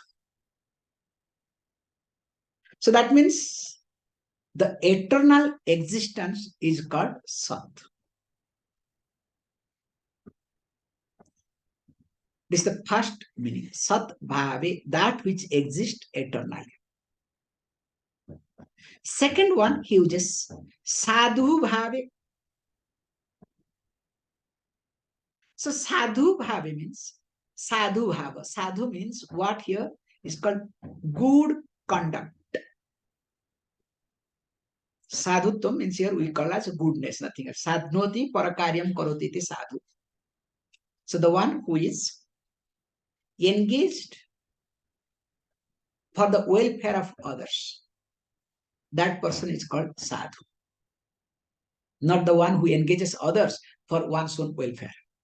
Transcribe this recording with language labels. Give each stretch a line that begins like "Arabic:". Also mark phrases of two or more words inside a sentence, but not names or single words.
English: So that means the eternal existence is called sat. This is the first meaning.
Sanskrit: Sat bhave,
English: that which exists eternally. Second one, he uses
Sanskrit: sadhu bhave.
English: So
Sanskrit: sadhu bhave
English: means
Sanskrit: sadhu bhava.
English: Sadhu means what here is called good conduct. Sadhutvam means here we call as goodness, nothing else.
Sanskrit: Sadhnoti parakaryam karoti iti sadhu.
English: So the one who is engaged for the welfare of others, that person is called sadhu. Not the one who engages others for one's own welfare.